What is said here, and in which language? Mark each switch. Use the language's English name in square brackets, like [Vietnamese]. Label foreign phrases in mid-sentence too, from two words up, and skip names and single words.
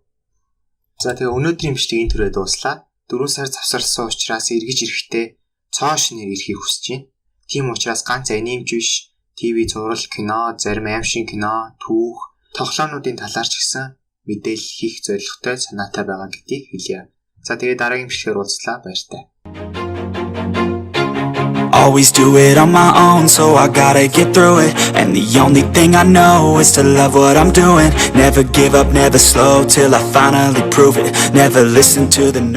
[Mongolian] За тэгээ өнөөдрийн бичлэгийн түрээ дууслаа. 4 сар завсарласан учраас эргэж ирэхдээ цоо шинээр ирэхийг хүсэж байна. Тийм учраас ганц анимч биш, ТV зураг, кино, зарим аимшиг кино, түүх, тоглоомнуудын талаарч гисэн мэдээлэл хийх зорилготой санаатай байгаа гэдгийг хэлье. За тэгээ дараагийн бичлэгээр уулзлаа, баяртай. [English] Always do it on my own, so I gotta get through it. And the only thing I know is to love what I'm doing. Never give up, never slow, till I finally prove it. Never listen to the no.